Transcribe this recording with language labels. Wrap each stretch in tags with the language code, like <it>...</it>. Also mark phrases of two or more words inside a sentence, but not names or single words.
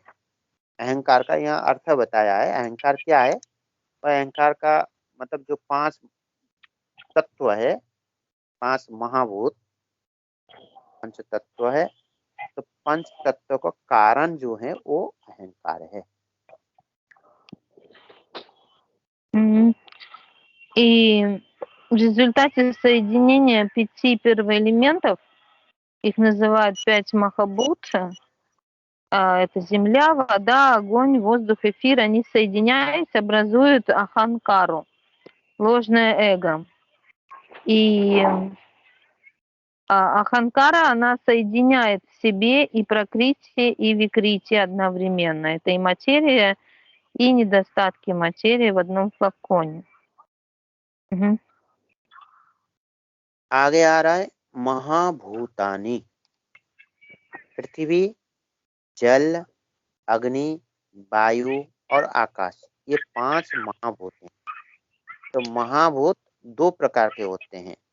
<hi>अहंकार का यहाँ अर्थ बताया है। अहंकार क्या है, और अहंकार का मतलब जो 5 तत्व है, 5 महाभूत पंच तत्व है। तो पंच तत्व का कारण जो है वो अहंकार है।</hi> <ru>И в результате соединения 5 первоэлементов, их называют 5 махабут, это земля, вода, огонь, воздух, эфир, они соединяясь образуют аханкару, ложное эго. И аханкара, она соединяет в себе и пракрити, и викрити одновременно. Это и материя, и недостатки материи в одном флаконе. Угу.</ru> <hi>आगे आ रहा है महाभूतानि। पृथ्वी, जल, अग्नि, वायु और आकाश, ये 5 महाभूत हैं। तो महाभूत 2 प्रकार के होते हैं।</hi>